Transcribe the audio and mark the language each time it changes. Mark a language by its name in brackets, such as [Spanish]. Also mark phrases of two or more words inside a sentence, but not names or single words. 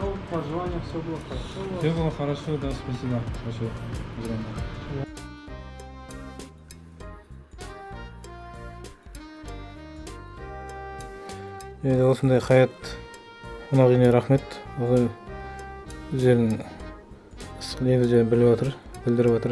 [Russian] пожелания, все было хорошо. Все было хорошо, да, спасибо. Хорошо. [Kazakh] Енді осындай Хаят қонағына рахмет. Ол өздерінің ыстық лебіздерін білдіріп отыр.